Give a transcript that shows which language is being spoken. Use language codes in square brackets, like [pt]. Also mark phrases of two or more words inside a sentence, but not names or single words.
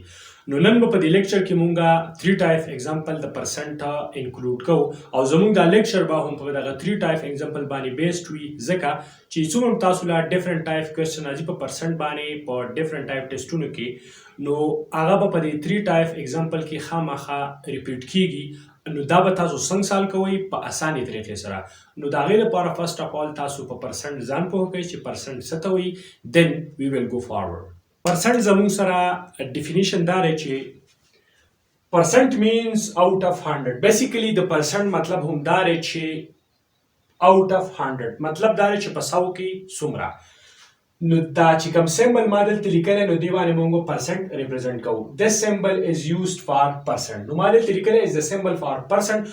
[ps] نو نن به په دې لیکچر کې مونږه 3 [en] type example [ps] د [en] percent include [ps] کوو او زموږ دا لیکچر به هم په دغه 3 [en] type example [ps] باندې بیسډ وي ځکه چې څومره تاسو لا [en] different type question [ps] راځي په پرسنټ باندې په [en] different type [ps] ټیسټونو کې نو هغه به په دې 3 [en] type example [ps] کې خامخا ریپیټ کیږي. نو دا به تاسو څنګه سال کوئ په اساني طریقې سره. نو د هغې لپاره [en] first of all [ps] تاسو په پرسنټ ځان پوه کړئ چې پرسنټ څه ته وایي. [en] then we will go forward. [ps] پرسنټ زموږ سره ډیفینیشن دا دی چې [en] percent means out of [ps] 100. بیسیکلی د پرسنټ مطلب هم دا دی چې [en] out of [ps] 100 مطلب دا دی چې په 100 کې څومره. نو دا چې کوم سمبل ما دلته لیکلی نو دې باندې موږ پرسنټ ریپرزنټ کوو. [en] this symbol is used for percent. [ps] نو ما دلته لیکلی [en] as the symbol for percent.